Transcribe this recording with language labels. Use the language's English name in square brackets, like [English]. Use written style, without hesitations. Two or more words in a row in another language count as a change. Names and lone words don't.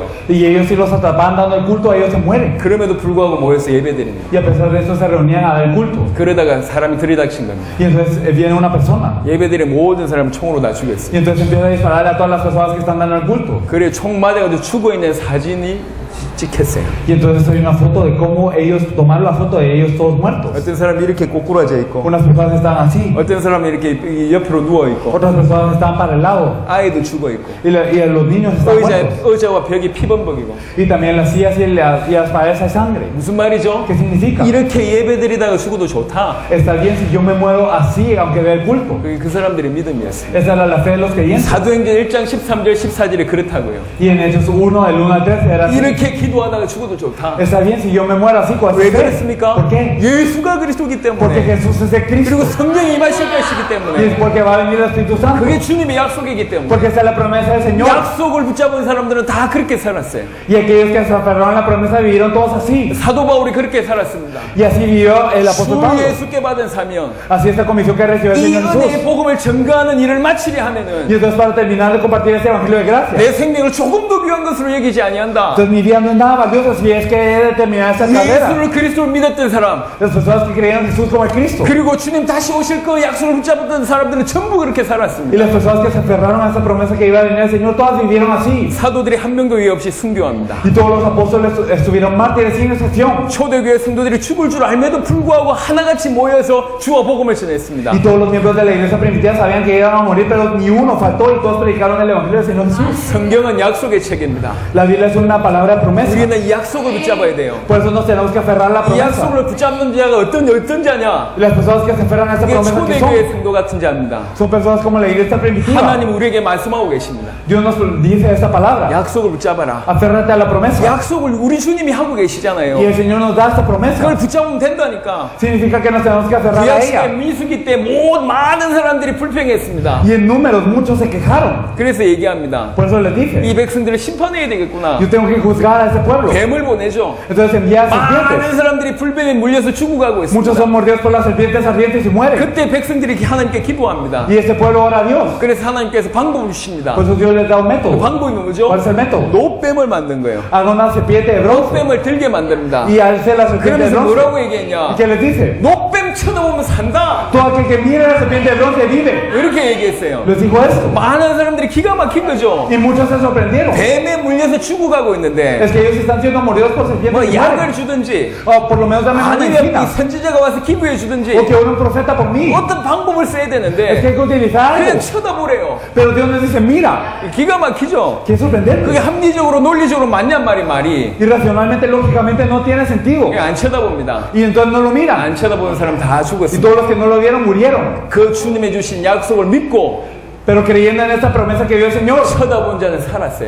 [Spanish] Y ellos si los atrapaban dando el culto, ellos se mueren. [Korean] 그럼에도 불구하고 모여서 예배 드립니다. [Spanish] Y a pesar de eso se reunían a dar el culto. [Korean] 그러다가 사람이 들이닥친 겁니다. [Spanish] Y entonces viene una persona. [Korean] 예배 드린 모든 사람을 총으로 다 죽였어요. [Spanish] Y entonces empieza a dispararle a todas las personas que están dando el culto. [Korean] 그래 총 맞아가지고 죽어있는 사진이 찍혔어요. [Spanish] Y entonces hay una foto de cómo ellos tomaron la foto de ellos todos muertos. [Korean] 어떤 사람이 이렇게 꼬꾸라져 있고, [Spanish] Unas personas estaban así, [Korean] 어떤 사람이 이렇게 옆으로 누워있고, [Spanish] otras personas estaban para el lado. [Korean] 아이도 죽어있고, [Spanish] Y los niños estaban muertos. [Korean] 의자와 벽이 피범벅이고. [Spanish] Y también las sillas y las paredes hay sangre. [Korean] 무슨 말이죠? [Spanish] ¿Qué significa? [Korean] 이렇게 예배 드리다가 죽어도 좋다. [Spanish] Está bien si yo me muero así, aunque vea el culto. [Korean] 그게 그 사람들의 믿음이었어요. [Spanish] Esa era la fe de los creyentes. [Korean] 사도행전 1장 13절 14절에 그렇다고요. [Spanish] Y en Hechos 1, del 1 al 13 era así. [Korean] 이렇게 기도하다가 죽어도 좋다. [Spanish] Está bien si yo me muero así, con [Korean] 왜 [Spanish] así fe. [Korean] 그랬습니까? [Spanish] ¿Por qué? [Korean] 예수가 그리스도기 [Spanish] Porque [Korean] 때문에, [Spanish] Jesús es el Cristo. [Korean] 그리고 성령이 임하실 것이기 [Spanish] Y es [Korean] 때문에, [Spanish] porque va a venir el Espíritu Santo. [Korean] 그게 주님의 약속이기 때문에, [Spanish] Porque esa es la promesa del Señor. [Korean] 약속을 붙잡은 사람들은 다 그렇게 살았어요. [Spanish] Y aquellos que se aferraron a la promesa vivieron todos así. [Korean] 사도 바울이 그렇게 살았습니다. [Spanish] Y así vivió el apóstol [Korean] 주 [Spanish] Pablo. [Korean] 예수께 받은 사명, [Spanish] Así esta comisión que recibió el [Korean] 이 [Spanish] Señor [Korean] 은혜의 [Spanish] Jesús. [Korean] 복음을 증거하는 일을 마치려 [Spanish] Y [Korean] 하면은 [Spanish] entonces para terminar de compartir este evangelio de gracia. [Korean] 내 생명을 조금도 귀한 것으로 여기지 아니한다. [Spanish] Entonces mi vida no es nada valioso si es que he de terminar esta carrera. [Korean] 예수를 그리스도를 믿었던 사람, [Spanish] Las personas que creían en Jesús como el Cristo. [Korean] 그리고 주님 다시 오실 거 약속을 붙잡았던 사람들은 전부 그렇게 [Spanish] Y [Korean] 살았습니다. [Spanish] las personas que se aferraron a esa promesa que iba a venir el Señor, todas vivieron así. [Korean] 사도들이 한 명도 예 없이 순교합니다. [Spanish] Y todos los apóstoles estuvieron mártires sin excepción. [Korean] 초대교회 성도들이 죽을 줄 알매도 불구하고 하나같이 모여서 주와 복음을 전했습니다. [Spanish] Y todos los miembros de la iglesia primitiva sabían que iban a morir, pero ni uno faltó y todos predicaron el evangelio del Señor Jesús. [Korean] 성경은 약속의 책입니다. [Spanish] La Biblia es una palabra de promesa. [Korean] 우리는 이 약속을 붙잡아야 돼요. [Spanish] Por eso nos tenemos que aferrar a la [Korean] 이 [Spanish] promesa. [Korean] 약속을 붙잡는 자가 어떤 자냐? [Spanish] Y las personas que se aferran a esta [Korean] 이게 [Spanish] promesa que [Korean] 초대교회 성도 같은 자입니다. [Spanish] son personas como la iglesia primitiva. [Korean] 하나님 우리에게 말씀하고 계십니다. [Spanish] Dios nos dice esta palabra. [Korean] 약속을 붙잡아라. [Spanish] Aférrate a la promesa. [Korean] 약속을 우리 주님이 하고 [Spanish] Y [Korean] 계시잖아요. [Spanish] el Señor nos da esta promesa. [Korean] 그걸 붙잡으면 된다니까. [Spanish] Significa que nos tenemos que aferrar a [Korean] 구약시대 [Spanish] ella. [Korean] 민수기 때 많은 사람들이 불평했습니다. [Spanish] Y en números muchos se quejaron. [Korean] 그래서 얘기합니다. [Spanish] Por eso les [Korean] 이 [Spanish] dije, [Korean] 백성들을 심판해야 되겠구나. [Spanish] yo tengo que juzgar a ese pueblo. [Korean] 뱀을 보내죠. [Spanish] Entonces envía a serpientes. [Korean] 많은 사람들이 불뱀에 물려서 죽어가고 [Spanish] Muchos [Korean] 있습니다. [Spanish] son mordidos por las serpientes ardientes y mueren. [Korean] 그때 백성들이 하나님께 기도합니다. [Spanish] Y este pueblo ora a Dios. [Korean] 그래서 하나님께서 방법을 주십니다. [Spanish] Por eso Dios les da un [Korean] 그 [Spanish] método. [Korean] 방법이 뭐죠? [Spanish] ¿Cuál es el método? [Korean] 노뱀을 만든 거예요. [Spanish] Haga una serpiente de bronce. [Korean] 노뱀을 들게 만듭니다. [Spanish] Y alce la serpiente de [Korean] 그러면서 [Spanish] bronce. [Korean] 뭐라고 얘기했냐? [Spanish] ¿Y qué les dice? [Korean] 노뱀 쳐다보면 산다. [Spanish] Todo aquel que mire la serpiente de bronce vive. [Korean] 이렇게 얘기했어요. [Spanish] Les dijo esto. [Korean] 많은 사람들이 기가 막힌 거죠. [Spanish] Y muchos se sorprendieron. [Korean] 뱀에 물려서 죽어가고 있는데 [Spanish] Es que ellos están siendo mordidos por serpientes [Korean] 뭐 [Spanish] y [Korean] 약을 [Spanish] mueren. [Korean] 주든지 [Spanish] O por lo menos dame una [Korean] 아니면 [Spanish] medicina. [Korean] 이 선지자가 와서 기부해 주든지 [Spanish] O que ore un profeta por mí. [Korean] 어떤 방법을 써야 [Spanish] Es que [Korean] 되는데 [Spanish] hay que utilizar [Korean] 그냥 [Spanish] algo. [Korean] 쳐다보래요. [Spanish] Pero Dios nos dice, mira. [Korean] 기가 막히죠. [Spanish] Qué sorprendente. [Korean] 그게 합리적으로 논리적으로 맞냔 말이 [Spanish] Y racionalmente, lógicamente no tiene sentido. [Korean] 그냥 안 쳐다봅니다. [Spanish] Y entonces no lo miran. [Korean] 안 쳐다보는 사람 다 [Spanish] Y [Korean] 죽었습니다. [Spanish] todos los que no lo vieron murieron. [Korean] 그 주님의 주신 약속을 믿고 [Spanish] Pero creyendo en esta promesa que dio el Señor, [Korean] 쳐다본 자는 살았어요.